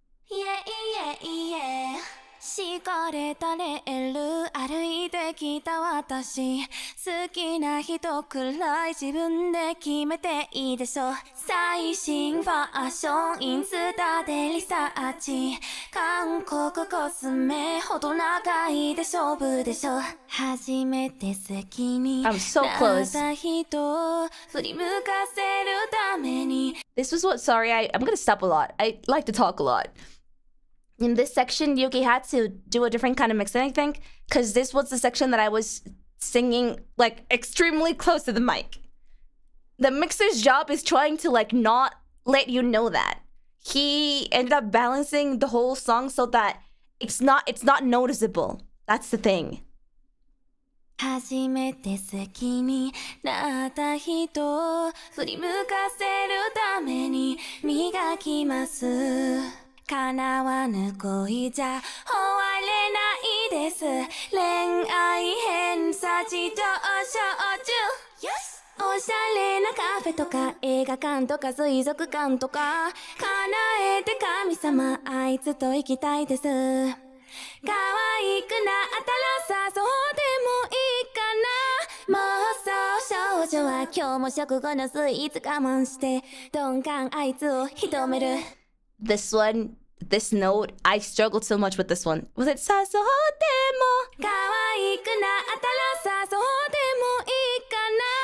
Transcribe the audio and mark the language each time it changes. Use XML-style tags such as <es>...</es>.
<ja>イエイエイエイ敷かれたレール歩いてきた私好きな人くらい自分で決めていいでしょ最新ファッションインスタでリサーチ韓国コスメほど長いで勝負でしょ初めて好きになった人を振り向かせるために</ja> <en>This was what, sorry, I'm gonna stop a lot. I like to talk a lot. In this section, Yuki had to do a different kind of mixing, I think, because this was the section that I was singing like extremely close to the mic. The mixer's job is trying to like not let you know that. He ended up balancing the whole song so that it's not noticeable. That's the thing.</en> <ja>初めて好きになった人を振り向かせるために磨きます叶わぬ恋じゃ終われないです恋愛偏差値上昇中、おしゃれなカフェとか映画館とか水族館とか叶えて神様あいつと行きたいです可愛くなったら誘ってもいいかな妄想少女は今日も食後のスイーツ我慢して鈍感あいつを射止める</ja> <en>This one, this note, I struggled so much with this one. Was it 誘っても</en> <ja>可愛くなったら誘ってもいいかな</ja>